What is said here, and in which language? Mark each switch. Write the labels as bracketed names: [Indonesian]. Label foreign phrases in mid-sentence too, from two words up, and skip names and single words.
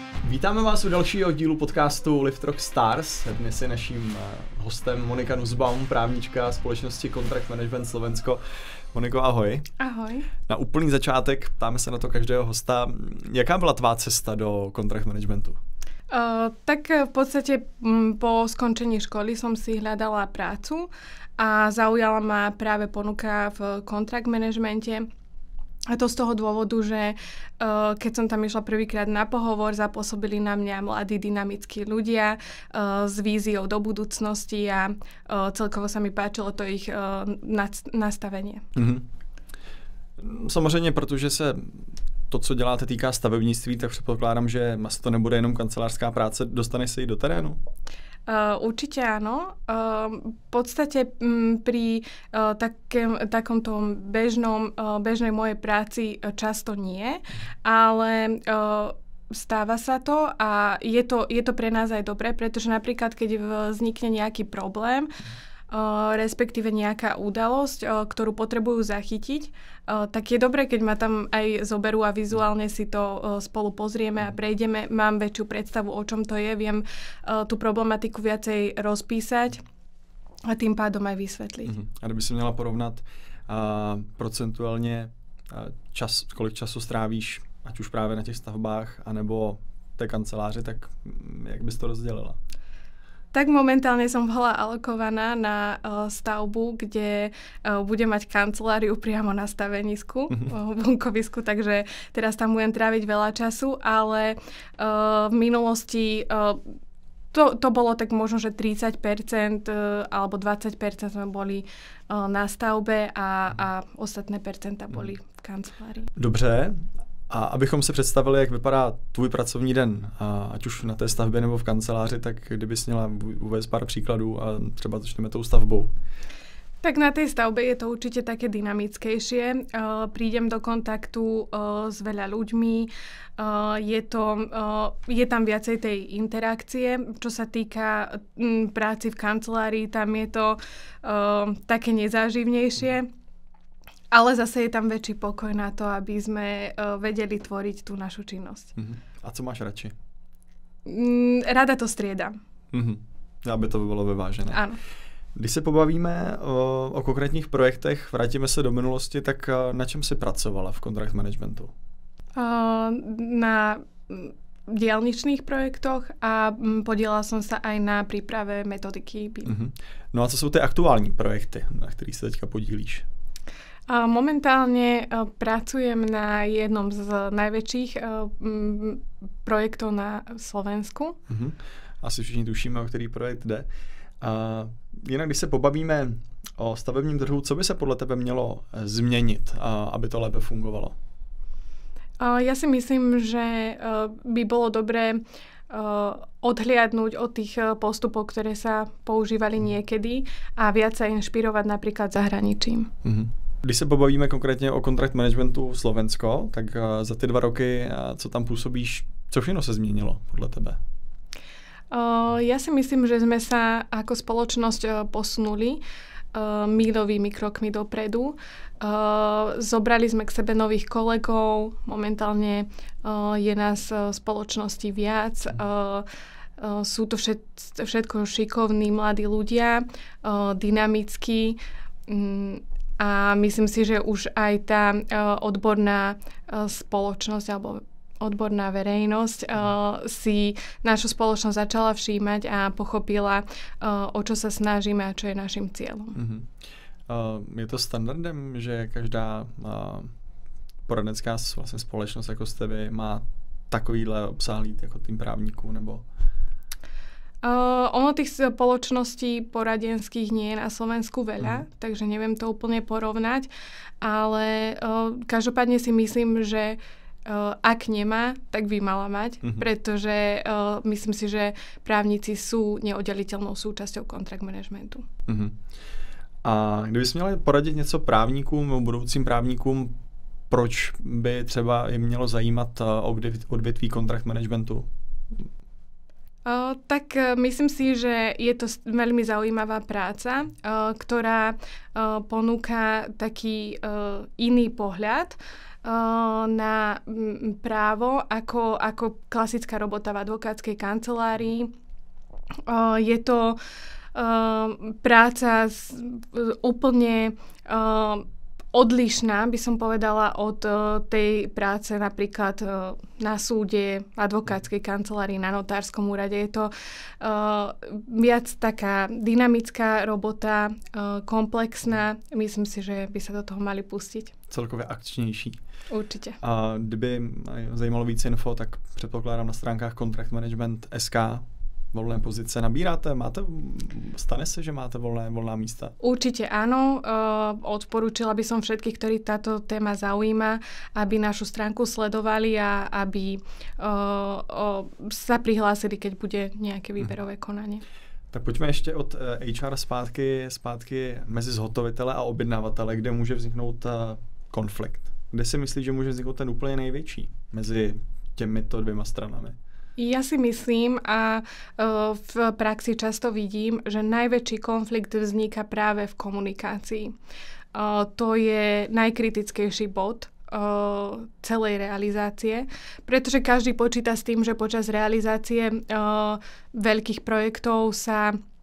[Czech] Vítáme vás u dalšího dílu podcastu Lift Rock Stars. Dnes je naším hostem Monika Nussbaum, právnička společnosti Contract Management Slovensko. Moniko, ahoj. Ahoj. Na úplný začátek, ptáme se na to každého hosta, jaká byla tvá cesta do [English] contract managementu? [Slovak] Tak v podstate po skončení školy som si hľadala prácu a zaujala ma práve ponuka v [English] contract managemente. [Slovak] A to z toho dôvodu, že keď som tam išla prvýkrát na pohovor, zapôsobili na mňa mladí, dynamickí ľudia s víziou do budúcnosti a celkovo sa mi páčilo to ich nastavenie. Mm-hmm. [Czech] Samozřejmě, protože se to, co děláte, týká stavebnictví, tak předpokládám, že to nebude jenom kancelářská práce. Dostaneš se i do terénu? [Slovak] Určite áno. V podstate pri takomto bežnej mojej práci často nie, ale stáva sa to a je to pre nás aj dobré, pretože napríklad, keď vznikne nejaký problém, respektíve nejaká udalosť, ktorú potrebujú zachytiť, tak je dobré, keď ma tam aj zoberú a vizuálne si to spolu pozrieme a prejdeme. Mám väčšiu predstavu, o čom to je, viem tú problematiku viacej rozpísať a tým pádom aj vysvetliť. [Czech] A kdyby si měla porovnat procentuálně kolik času strávíš, ať už právě na těch stavbách, anebo té kanceláři, tak jak bys to rozdělila? [Slovak] Tak momentálne som bola alokovaná na stavbu, kde budem mať kanceláriu priamo na stavenisku, bunkovisku, takže teraz tam budem tráviť veľa času, ale v minulosti to bolo tak možno, že 30% alebo 20% sme boli na stavbe a ostatné percenta boli v kancelárii. [Czech] Dobře. A abychom si představili, jak vypadá tvůj pracovní den, ať už na té stavbě nebo v kanceláři, tak kdybys měla uvést pár příkladů a třeba začneme tou stavbou. [Slovak] Tak na tej stavbe je to určite také dynamickejšie. Prídem do kontaktu s veľa ľuďmi. Je tam viacej tej interakcie. Čo sa týka práci v kancelárii, tam je to také nezáživnejšie. Ale zase je tam väčší pokoj na to, aby sme vedeli tvoriť tú našu činnosť. [Czech] A co máš radši? [Slovak] Rada to striedam. [Czech] Aby to bylo vyvážené. [Slovak] Áno. [Czech] Když se pobavíme o konkrétních projektech, vrátíme se do minulosti, tak na čem jsi pracovala v [English] contract managementu? [Slovak] Na diaľničných projektoch a podielala som sa aj na príprave metodiky BIM. [Czech] No a co jsou ty aktuální projekty, na kterých se teďka podílíš? [Slovak] Momentálne pracujem na jednom z najväčších projektov na Slovensku. [Czech] Asi všichni tušíme, o který projekt jde. Jinak, když se pobavíme o stavebním trhu, co by se podle tebe mělo změnit, aby to lépe fungovalo? [Slovak] Ja si myslím, že by bolo dobré odhliadnúť od tých postupov, ktoré sa používali niekedy a viac sa inšpirovať napríklad zahraničím. [Czech] Když se pobavíme konkrétně o contract managementu Slovensko, tak za ty 2 roky, co tam působíš, co všechno se změnilo podle tebe? [Slovak] Ja si myslím, že sme sa ako spoločnosť posunuli míľovými krokmi dopredu. Zobrali sme k sebe nových kolegov, momentálne je nás v spoločnosti viac. Sú to všetko šikovní mladí ľudia, dynamickí, a myslím si, že už aj tá odborná spoločnosť alebo odborná verejnosť si našu spoločnosť začala všímať a pochopila, o čo sa snažíme a čo je našim cieľom. [Czech] Je to standardem, že každá poradenská vlastně společnost jako jste vy má takovýhle obsáhlý jako tým právníků, nebo? [Slovak] Ono tých spoločností poradenských nie je na Slovensku veľa, takže neviem to úplne porovnať, ale každopádne si myslím, že ak nemá, tak by mala mať, pretože myslím si, že právnici sú neoddeliteľnou súčasťou [English] contract managementu. [Czech] A kdybys měla poradit něco právníkům, budoucím právníkům, proč by třeba jim mělo zajímat odvětví [English] contract managementu? [Slovak] Myslím si, že je to veľmi zaujímavá práca, ktorá ponúka taký iný pohľad na právo ako klasická robota v advokátskej kancelárii. Je to práca úplne odlišná, by som povedala, od tej práce napríklad na súde, v advokátskej kancelárii, na notárskom úrade. Je to viac taká dynamická robota, komplexná. Myslím si, že by sa do toho mali pustiť. [Czech] Celkově akčnější. Určitě. A kdyby zajímalo víc info, tak předpokládám na stránkách Contract Management SK voľné pozice nabíráte? [Slovak] Stane sa, [Czech] že máte voľná místa? [Slovak] Určite áno. Odporúčila by som všetkých, ktorí táto téma zaujíma, aby našu stránku sledovali a aby sa prihlásili, keď bude nejaké výberové konanie. [Czech] Tak pojďme ještě od HR zpátky mezi zhotovitele a objednavatele, kde může vzniknout konflikt. Kde si myslíš, že může vzniknout ten úplně největší mezi těmito dvěma stranami? [Slovak] Ja si myslím a v praxi často vidím, že najväčší konflikt vzniká práve v komunikácii. To je najkritickejší bod celej realizácie, pretože každý počíta s tým, že počas realizácie veľkých projektov sa